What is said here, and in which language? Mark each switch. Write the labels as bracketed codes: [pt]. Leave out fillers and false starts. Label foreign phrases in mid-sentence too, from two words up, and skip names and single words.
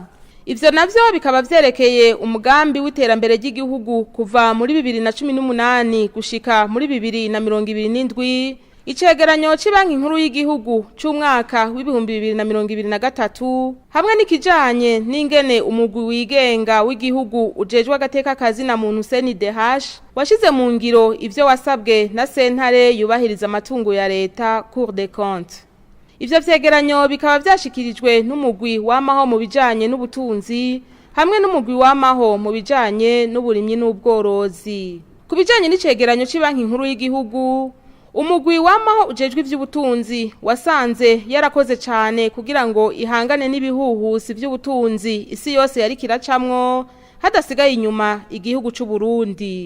[rn] Ivyo navyo bikaba vyerekeye umugambi w'iterambere ry'igihugu kuva muri 2018 gushika muri 2027, icegeranyo c'Ibanki Nkuru y'igihugu c'umwaka w'ibihumbi 2023 hamwe n'ikijanye n'ingene umugwi wigenga w'igihugu ujejwe agateka kazina muntu CNDH washize mu ngiro ivyo wasabwe na sentare yubahiriza amatungo ya leta Cour des comptes. Ivyo vyegeranyo bikaba vyashikirijwe n'umugwi wamaho mu bijanye n'ubutunzi hamwe n'umugwi wamaho mu bijanye n'uburimyi n'ubworozi. Ku bijanye n'icegeranyo c'Ibanki Nkuru y'igihugu, umugwi wamaho ujejwe ivy'ubutunzi wasanze yarakoze cyane kugira ngo ihangane n'ibihuhusi vy'ubutunzi isi yose yari kiracamwo hadasigaye inyuma igihugu c'u Burundi.